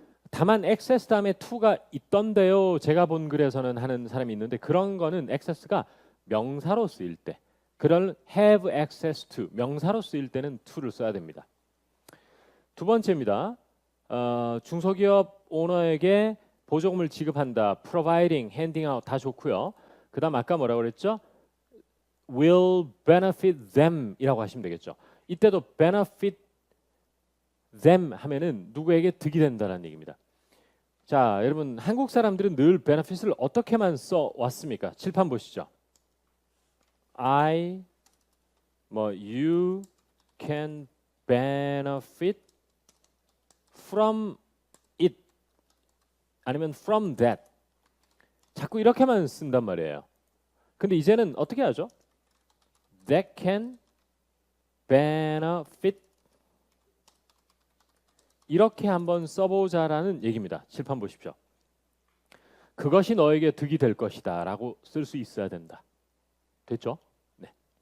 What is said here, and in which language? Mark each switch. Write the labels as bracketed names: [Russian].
[Korean] 다만 access 다음에 to가 있던데요. 제가 본 글에서는 하는 사람이 있는데 그런 거는 access가 명사로 쓰일 때 그런 [English] have access to [Korean] 명사로 쓰일 때는 to를 써야 됩니다. 두 번째입니다. 중소기업 오너에게 보조금을 지급한다. [English] providing, handing out [Korean] 다 좋고요. 그 다음 아까 뭐라고 그랬죠? [English] will benefit them [Korean] 이라고 하시면 되겠죠. 이때도 [English] benefit them [Korean] 하면은 누구에게 득이 된다는 얘기입니다. 자, 여러분 한국 사람들은 늘 benefit을 어떻게만 써 왔습니까? 칠판 보시죠. [English] you can benefit from it [Korean] 아니면 [English] from that [Korean] 자꾸 이렇게만 쓴단 말이에요. 근데 이제는 어떻게 하죠? [English] that can benefit [Korean] 이렇게 한번 써보자라는 얘기입니다. 칠판 보십시오. 그것이 너에게 득이 될 것이다 라고 쓸 수 있어야 된다. 됐죠? 네.